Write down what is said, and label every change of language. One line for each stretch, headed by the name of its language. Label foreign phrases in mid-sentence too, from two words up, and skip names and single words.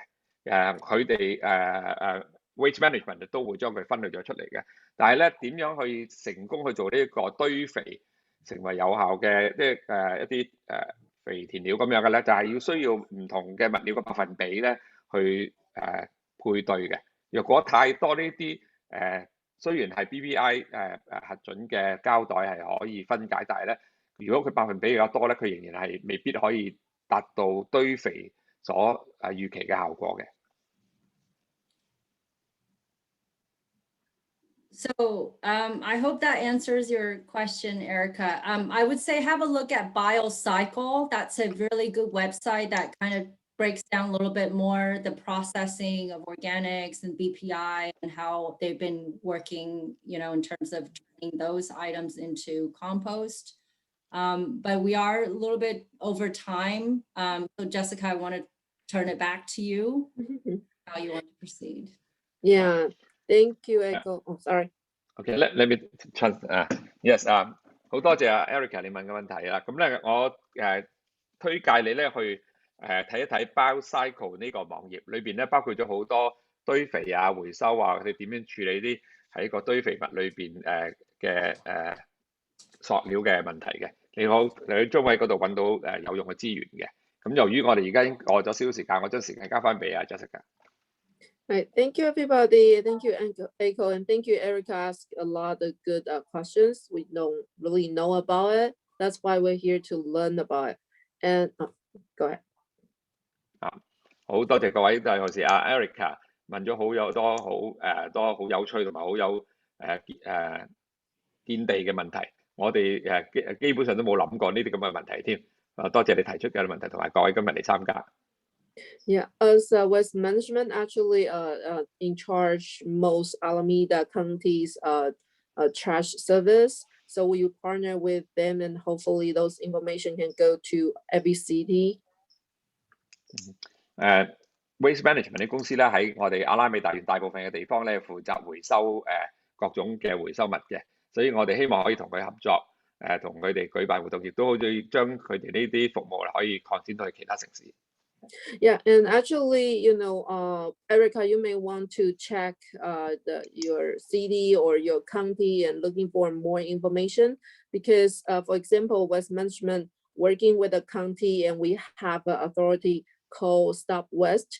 Cantonese: 佢哋
English: waste management
Cantonese: 都會將佢分類咗出嚟嘅，但係咧點樣去成功去做呢一個堆肥成為有效嘅一啲肥田料咁樣嘅咧，就係需要唔同嘅物料嘅百分比咧去配對嘅。若果太多呢啲雖然係 BPI 核准嘅膠袋係可以分解，但係咧如果佢百分比比較多咧，佢仍然係未必可以達到堆肥所預期嘅效果嘅。
English: So I hope that answers your question, Erica. I would say have a look at BioCycle. That's a really good website that kind of breaks down a little bit more the processing of organics and BPI and how they've been working, in terms of turning those items into compost. But we are a little bit over time. So Jessica, I want to turn it back to you, how you want to proceed. Yeah, thank you, Echo. Oh, sorry. Okay, let me yes.
Cantonese: 好多謝Erica 你問嘅問題啦。咁咧我推介你咧去睇一睇 BioCycle 呢個網頁，裏邊咧包括咗好多堆肥回收佢哋點樣處理啲喺個堆肥物裏邊嘅塑料嘅問題嘅。你喺中位嗰度揾到有用嘅資源嘅。咁由於我哋而家已經過咗少少時間，我將時間交翻俾 Jessica。
English: Right, thank you everybody. Thank you Echo, and thank you Erica. Asked a lot of good questions. We don't really know about it. That's why we're here to learn about it. And go ahead.
Cantonese: 好多謝各位，尤其是阿 Erica 問咗多好有趣同埋好有見地嘅問題，我哋基本上都冇諗過呢啲咁嘅問題添。多謝你提出嘅問題，同埋各位今日嚟參加。
English: Yeah, as Waste Management actually in charge most Alameda County's trash service. So we partner with them, and hopefully those information can go to every city.
Cantonese: Waste Management 啲公司咧喺我哋阿拉美大園大部分嘅地方咧負責回收各種嘅回收物嘅，所以我哋希望可以同佢合作，同佢哋舉辦活動，亦都可以將佢哋呢啲服務可以擴展到去其他城市。
English: Yeah, and actually, Erica, you may want to check your city or your county and looking for more information because, for example, Waste Management working with a county and we have an authority called Stop Waste.